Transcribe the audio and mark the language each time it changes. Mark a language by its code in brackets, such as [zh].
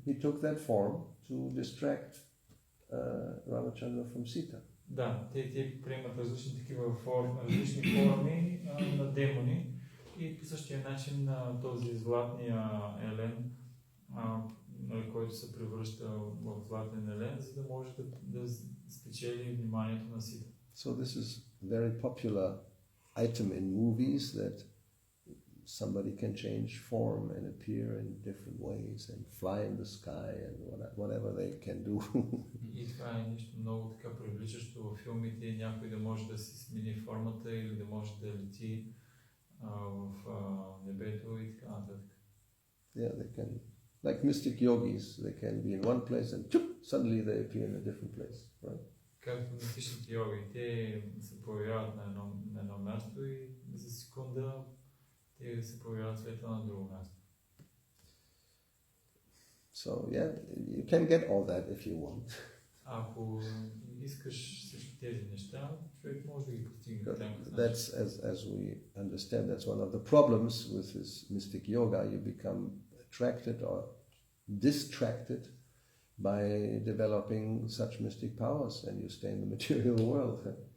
[en] He took that form to distract Ramachandra from Sita. [bg] Да, те приемат различни такива различни форми на демони и по същия начин този златния елен, който се превръща в златен елен, за да може да спечели вниманието на Сита. [en] So this is a very popular item in movies that somebody can change form and appear in different ways and fly in the sky and whatever they can do. [bg] И това е нещо много така привличащо във филмите, някой да може да си смени формата или да може да лети в небето и така нататък. [en] Yeah, they can, like mystic yogis, they can be in one place and suddenly they appear in a different place, right? [bg] Както мистичните йоги, те се появяват на едно място и за секунда те се появяват след това на друго място. [en] So yeah, you can get all that if you want. [bg] Ако искаш всички тези неща, човек може да ги постигне. [en] That's, as we understand, that's one of the problems with this mystic yoga. You become attracted or distracted by developing such mystic powers and you stay in the material world.